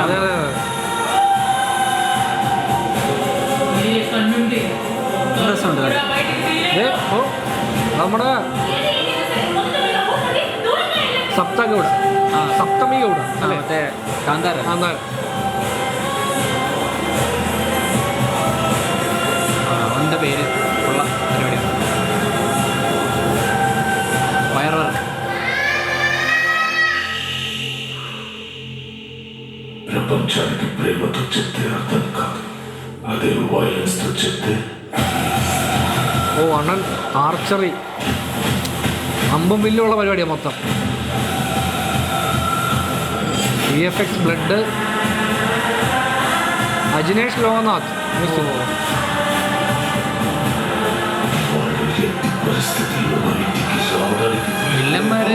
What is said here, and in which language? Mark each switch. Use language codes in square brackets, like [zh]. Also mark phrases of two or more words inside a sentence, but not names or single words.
[ml] അതെ അതെ നമ്മുടെ സപ്തമി ഗൗഡ മറ്റേ കാന്താര. അവൻ്റെ പേര് ഉള്ള പരിപാടിയാണ്. വയറുവർക്ക്. [te] ప్రపంచానికి ప్రేమతో చెప్తే అర్థం కాదు, అదే వైలెన్స్తో చెప్తే. [ml] അണ്ണൻ ആർച്ചറി അമ്പും വില്ലുള്ള പരിപാടിയാണ് മൊത്തം. [en] VFX blood. [ml] അജിനേഷ് ലോകനാഥ്. വില്ലന്മാര്